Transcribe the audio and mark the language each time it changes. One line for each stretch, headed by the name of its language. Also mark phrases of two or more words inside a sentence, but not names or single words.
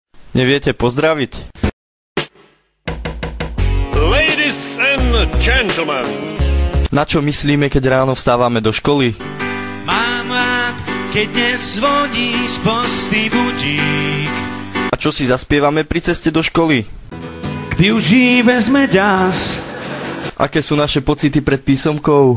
Slovak: Neviete pozdraviť?
English: Ladies and gentlemen.
Slovak: Na čo myslíme, keď ráno vstávame do školy? Mám rád, keď nezvoní z posty budík. A čo si zaspievame pri ceste do školy?
Czech: Kdy už jí vezme ďas.
Slovak: Aké sú naše pocity pred písomkou?